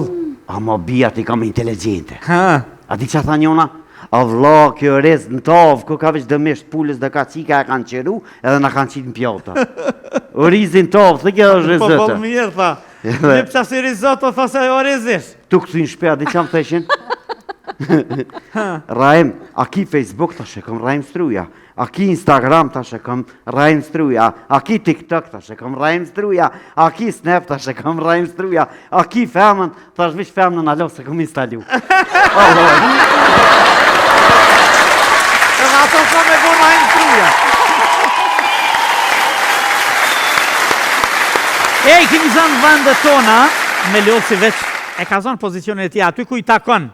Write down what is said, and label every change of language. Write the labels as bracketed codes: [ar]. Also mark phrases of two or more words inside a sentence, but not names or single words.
[sq] A ma bijat i kam inteligjente. A di që tha njona? A vla, kjo rez në tavë, ku ka veç dëmish pulës dhe ka qika e kanë qeru, edhe na kanë qitë në pjota. O rizin tavë, thë kjo është risotto. Po bol mirë, tha. Lip që si risotto, tha se o rizish. Tu këtu në shpea, di që më theshin? Raim, a ki Facebook ta shekëm Raim Struja, a ki Instagram ta shekëm Raim Struja, a ki TikTok ta shekëm Raim Struja, a ki Snap ta shekëm Raim Struja, a ki femën, ta shvish femën në alo se këm instalu. Edhe ato ka me bo Raim Struja. Kemi zonë vëndet tona, me lodhë si veç e ka zonë pozicionin e tja, aty ku i takon.